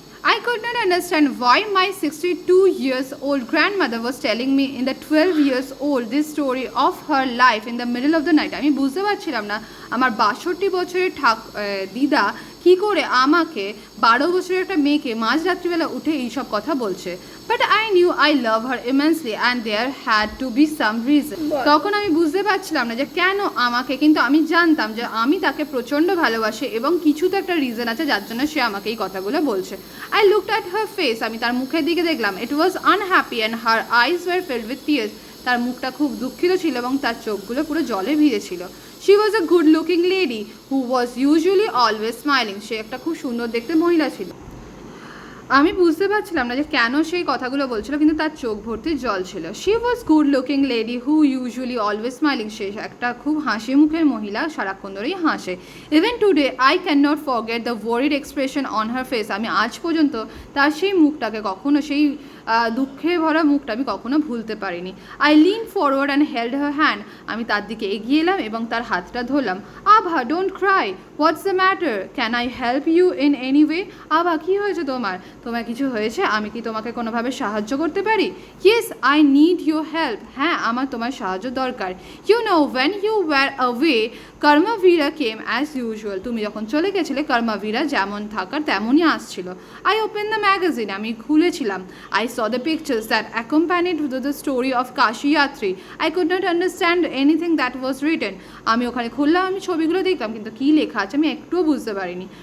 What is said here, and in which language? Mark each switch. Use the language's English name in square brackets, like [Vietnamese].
[English] I could not understand why my 62 years old grandmother was telling me in the 12 years old this story of her life in the middle of the night. [Bangla] আমি বুঝতে পারছিলাম না আমার 62 বছরের দিদা কি করে আমাকে 12 বছরের একটা মেয়েকে মাঝ রাত্রিবেলা উঠে এইসব কথা বলছে। [English] But I knew I love her immensely and there had to be some reason. [Bangla] তখন আমি বুঝতে পারছিলাম না যে কেন আমাকে, কিন্তু আমি জানতাম যে আমি তাকে প্রচণ্ড ভালোবাসি এবং কিছু তো একটা রিজন আছে যার জন্য সে আমাকে এই কথাগুলো বলছে। [English] I looked at her face, [Bangla] আমি তার মুখের দিকে দেখলাম। [English] It was unhappy and her eyes were filled with tears. [Bangla] তার মুখটা খুব দুঃখিত ছিল এবং তার চোখগুলো পুরো জলে ভিজেছিল। [English] She was a good looking lady who was usually always smiling. [Bangla] সে একটা খুব সুন্দর দেখতে মহিলা ছিল। আমি বুঝতে পারছিলাম না যে কেন সেই কথাগুলো বলছিল, কিন্তু তার চোখ ভর্তি জল ছিল। [English] She was good looking lady who usually always smiling. [Bangla] সে একটা খুব হাসি মুখের মহিলা, সারাক্ষণ ধরেই হাসে। [English] Even today I cannot forget the worried expression on her face. [Bangla] আমি আজ পর্যন্ত তার সেই মুখটাকে কখনো, সেই দুঃখে ভরা মুখটা আমি কখনো ভুলতে পারিনি। [English] I lean forward and held her hand. [Bangla] আমি তার দিকে এগিয়ে এলাম এবং তার হাতটা ধরলাম। [English] Abha, don't cry, what's the matter, can I help you in any way? [Bangla] আভা, কী হয়েছে তোমার কিছু হয়েছে? আমি কি তোমাকে কোনোভাবে সাহায্য করতে পারি? [English] Yes, I need your help. [Bangla] হ্যাঁ, আমার তোমার সাহায্য দরকার। [English] You know when you were away Karmavira came as usual. [Bangla] তুমি যখন চলে গেছিলে কর্মবীরা যেমন থাকার তেমনই আসছিল। [English] I open the magazine, [Bangla] আমি খুলেছিলাম। [English] I saw the pictures that accompanied the story of Kashi Yatri. I could not understand anything that was written. [Bangla] আমি ওখানে খুললাম, আমি ছবিগুলো দেখলাম, কিন্তু কী লেখা আছে আমি একটুও বুঝতে পারিনি।